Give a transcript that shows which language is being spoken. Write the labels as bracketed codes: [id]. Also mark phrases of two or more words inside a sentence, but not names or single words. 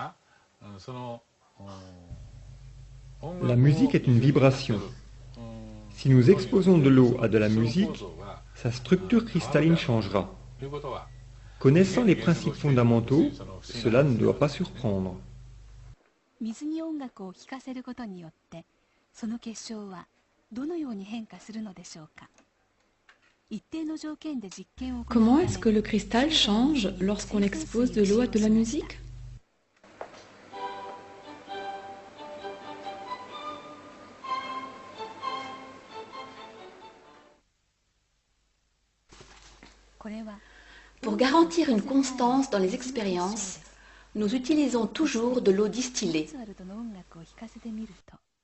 [fr] La musique est une vibration. Si nous exposons de l'eau à de la musique, sa structure cristalline changera. Connaissant les principes fondamentaux, cela ne doit pas surprendre. [ja] 水に音楽を聴かせることによってその結晶はどのように変化するのでしょうか。一定の条件で実験を行うため [fr] Comment est-ce que le cristal change lorsqu'on expose de l'eau à de la musique? [ja] これは [fr] Pour garantir une constance dans les expériences, nous utilisons toujours de l'eau distillée. [ja] スワルドの音楽を聴かせてみると